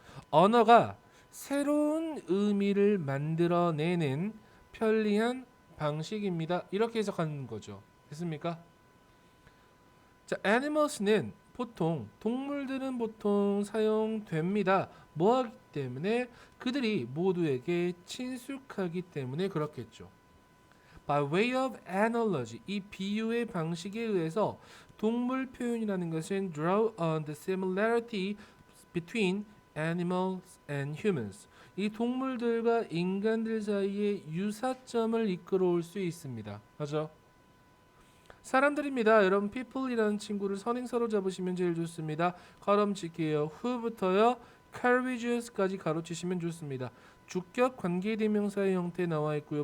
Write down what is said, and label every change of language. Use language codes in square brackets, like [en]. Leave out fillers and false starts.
[ko] 언어가 새로운 의미를 만들어내는 편리한 방식입니다. 이렇게 해석하는 거죠. 됐습니까? 자, animals는 보통 동물들은 보통 사용됩니다. 뭐하기 때문에? 그들이 모두에게 친숙하기 때문에 그렇겠죠. [en] By way of analogy, [ko] 이 비유의 방식에 의해서 동물 표현이라는 것은 [en] draw on the similarity between animals and humans. [ko] 이 동물들과 인간들 사이의 유사점을 이끌어올 수 있습니다. 맞죠? 사람들입니다. 여러분 people이라는 친구를 선행사로 잡으시면 제일 좋습니다. 가로칠게요. who부터요. carriages까지 가로치시면 좋습니다. 주격 관계대명사의 형태 나와 있고요.